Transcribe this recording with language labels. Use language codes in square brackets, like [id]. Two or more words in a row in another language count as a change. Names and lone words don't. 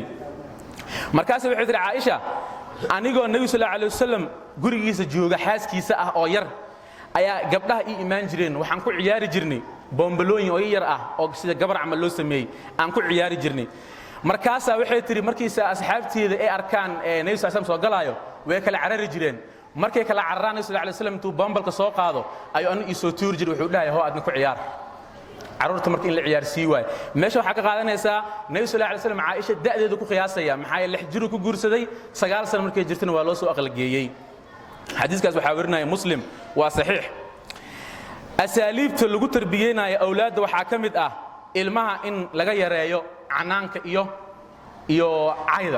[so] markaas waxay tiri Aisha anigoo nabi [ar] صلى الله عليه وسلم [so] gurigiisa jooga xaaskiisa ah oo yar ayaa gabdhaha ii imaan jireen, waxaan ku ciyaari jirnay bombalooyin oo yar ah oo sida gabar camal loo sameeyay aan ku ciyaari jirnay. markaas waxay tiri markiisa asxaabteeda ay arkaan nabi [ar] صلى الله عليه وسلم [so] soo galaayo way kala carari jireen. markay kala cararaan nabi [ar] صلى الله عليه وسلم [so] intuu bombalka soo qaado ayuu aniga soo tuur jiray wuxuu dhahay hoo aadna ku ciyaar. carruurta markii in la ciyaarsiiy waay meesha waxa ka qaadanaysaa nabi [ar] صلى الله عليه وسلم [so] Aisha da'deedu ku qiyaasaya maxay 6 jir ku guursaday 9 sano markay jirtana waa loo soo aqal geeyay. xadiiskaas waxa warinaya muslim waa saxiix. asaaliibta lagu tarbiyeenayo awlaadda waxa ka mid ah ilmaha in laga yareeyo canaanka iyo cayda.